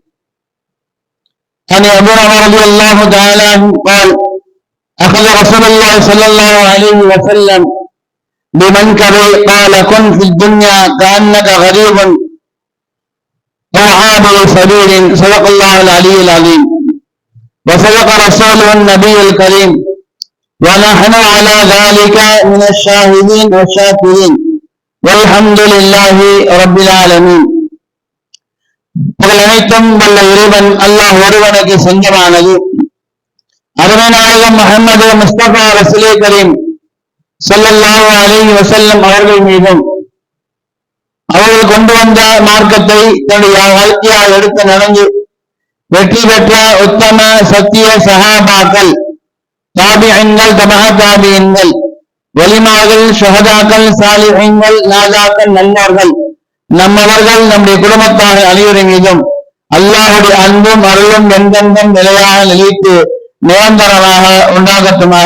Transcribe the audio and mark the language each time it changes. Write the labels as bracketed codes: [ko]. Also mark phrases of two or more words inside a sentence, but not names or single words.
[ar] عن أبي هريرة رضي الله تعالى عنه قال: أخذ رسول الله صلى الله عليه وسلم بمنكبه قال: كن في الدنيا كأنك غريب أو عابر سبيل. صدق الله العلي العظيم وصدق رسوله النبي الكريم ونحن على ذلك من الشاهدين والشاكرين والحمد لله رب العالمين. [ta] அனைத்தும் வல்ல இறைவன் அல்லாஹ் ஒருவனுக்கு சொந்தமானது. அருமை நாயகம் முஹம்மது முஸ்தபா ரசூலே கரீம் [ar] صلى الله عليه وسلم [ta] அவர்கள் மீதும் அவர்கள் கொண்டு வந்த மார்க்கத்தை தன்னுடைய வாழ்க்கையால் எடுத்து நடந்து வெற்றி பெற்ற உத்தம சத்திய சஹாபாக்கள், தாபிஈன்கள், தபா தாபிஈன்கள், வலிமார்கள், ஷஹதாக்கள், சாலிஹீன்கள், நாதாக்கள், நல்லவர்கள், நம்மவர்கள், நம்முடைய குடும்பத்தார் அனைவரின் மீதும் அல்லாஹ்வுடைய அன்பும் அருளும் எந்தெந்தும் நிலையாக நிலைத்து நிரந்தரமாக உண்டாகட்டுமாக.